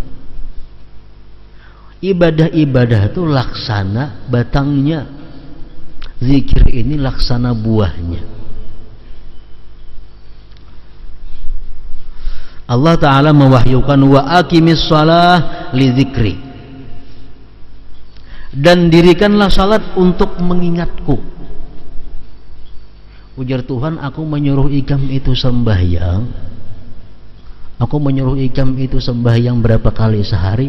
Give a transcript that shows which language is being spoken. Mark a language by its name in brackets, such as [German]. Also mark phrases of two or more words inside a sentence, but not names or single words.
[Banjar] Ibadah-ibadah itu laksana batangnya, zikir ini laksana buahnya. Allah Ta'ala mewahyukan [Arabic] wa aqimis shalah li dzikri, [Banjar] dan dirikanlah salat untuk mengingatku. Ujar Tuhan, aku menyuruh ikam itu sembahyang. Aku menyuruh ikam itu sembahyang berapa kali sehari?